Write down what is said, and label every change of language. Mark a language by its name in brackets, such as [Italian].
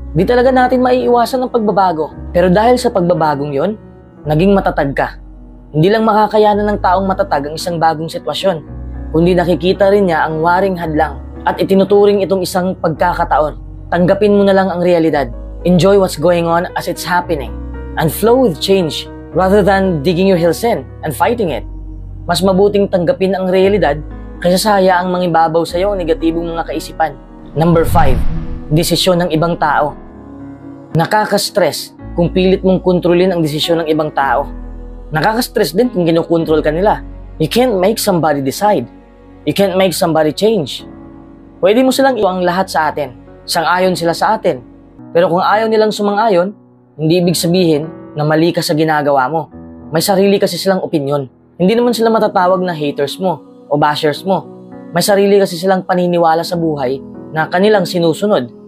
[Filipino] Di talaga natin maiiwasan ang pagbabago. Pero dahil sa pagbabagong yon, naging matatag ka. Hindi lang makakayanan ng taong matatag ang isang bagong sitwasyon, kundi nakikita rin niya ang waring hadlang at itinuturing itong isang pagkakataon. Tanggapin mo na lang ang realidad. [English] Enjoy what's going on as it's happening and flow with change rather than digging your heels in and fighting it. [Filipino] Mas mabuting tanggapin ang realidad kaysa hayaang mangibabaw sa iyo ang negatibong mga kaisipan. Number 5, desisyon ng ibang tao. Nakaka-stress kung pilit mong kontrolin ang desisyon ng ibang tao. Nakaka-stress din kung kinukontrol ka nila. [English] You can't make somebody decide. You can't make somebody change. [Filipino] Pwede mo silang iwang lahat sa atin. Sang-ayon sila sa atin. Pero kung ayaw nilang sumang-ayon, hindi ibig sabihin na mali ka sa ginagawa mo. May sarili kasi silang opinyon. Hindi naman sila matatawag na haters mo o bashers mo. May sarili kasi silang paniniwala sa buhay na kanilang sinusunod.